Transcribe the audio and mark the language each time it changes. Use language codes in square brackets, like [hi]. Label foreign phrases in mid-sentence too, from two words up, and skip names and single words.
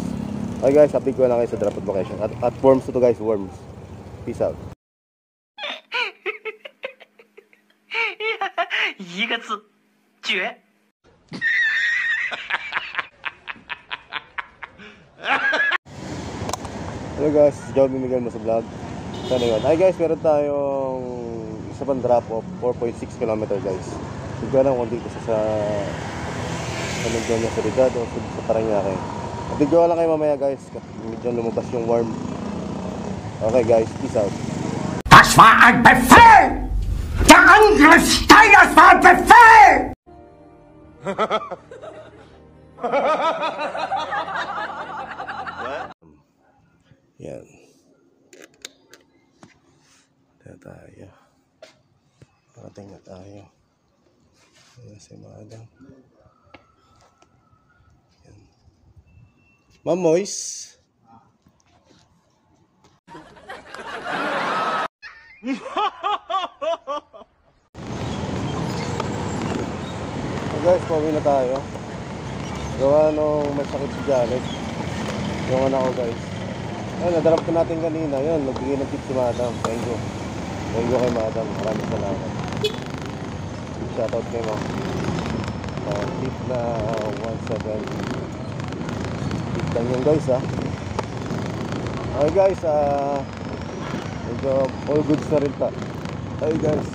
[en] Okay guys, [tl] update ko lang kayo sa [en] drop off location. [tl] At Worms to guys, Worms. [en] Peace out. Hello guys, [tl] Joby Miguel mo sa vlog. [en] Hi guys, [tl] meron tayong isa pang [en] drop off, [tl] 4.6 km guys. Hindi ko alam kung dito sa niya sa Rigad o sa Parañaque. Update ko lang kayo mamaya guys. Medyo lumabas yung worm. [en] Okay guys, peace out. [de] Das war ein Befehl! Der Angriff Steiners war ein Befehl! [tl] Yan. Tayo. Parating na tayo. Ayan si madam. Yan. Ma'am Moise. [en] So guys, [tl] pauwi na tayo. Gawa nung may sakit si Janet. Yung anak ko guys. Ayun, nadarap ko natin kanina. Yun, nagbigay ng tip si Madam. [en] Thank you. Thank you [tl] kay Madam. Maraming salamat. Shoutout kay Ma'am. Tip na 170. Tip lang yun guys ha. [en] Okay guys, [tl] medyo [en] all goods [tl] na rin ta. [en] Okay guys.